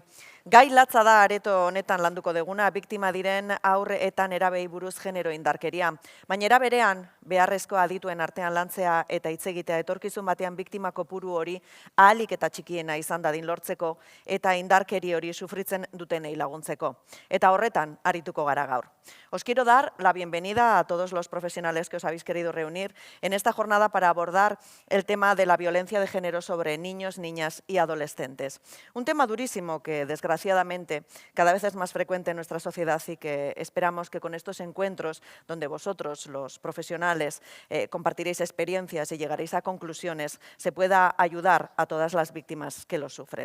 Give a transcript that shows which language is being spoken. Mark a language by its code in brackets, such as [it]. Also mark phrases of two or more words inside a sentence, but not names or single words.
[eu] Gai latza da areto honetan landuko deguna, biktima diren haur eta nerabei buruz genero indarkeria. Baina era berean, beharrezko adituen artean lantzea eta hitz egitea etorkizun batean biktima kopuru hori ahalik eta txikiena izan dadin lortzeko eta indarkeri hori sufritzen dutenei laguntzeko. Eta horretan arituko gara gaur. [es] Os quiero dar la bienvenida a todos los profesionales que os habéis querido reunir en esta jornada para abordar el tema de la violencia de género sobre niños, niñas y adolescentes. Un tema durísimo que, desgraciadamente, cada vez es más frecuente en nuestra sociedad y que esperamos que con estos encuentros, donde vosotros, los profesionales, compartiréis experiencias y llegaréis a conclusiones, se pueda ayudar a todas las víctimas que lo sufren.